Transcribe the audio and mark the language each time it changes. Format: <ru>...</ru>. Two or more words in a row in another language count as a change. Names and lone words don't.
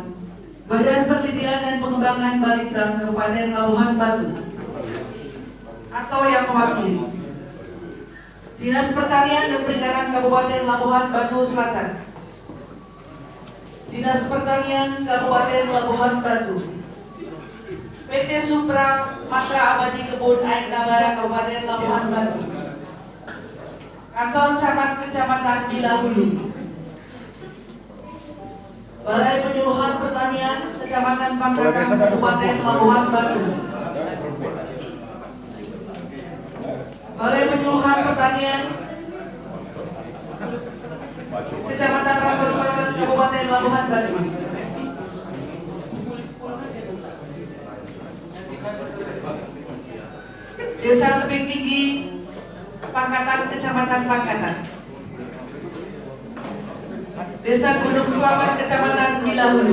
<id>Badan Penelitian dan Pengembangan Balitbang Kabupaten Labuhan Batu atau yang mewakili Dinas Pertanian dan Perikanan Kabupaten Labuhan Batu Selatan, Dinas Pertanian Kabupaten Labuhan Batu, PT Supra Matra Abadi Kebun Aik Nabara Kabupaten Labuhan Batu, Kantor Camat Kecamatan Bilahulu, Balai Penyuluhan Pertanian Kecamatan Pangkatan Kabupaten Labuhan Batu, Balai Penyuluhan Pertanian Kecamatan Rantau Selatan Kabupaten Labuhan Batu, Desa Tebing Tinggi Pangkatan Kecamatan Pangkatan, Desa Gunung Selamat Kecamatan Bilahulu.</id>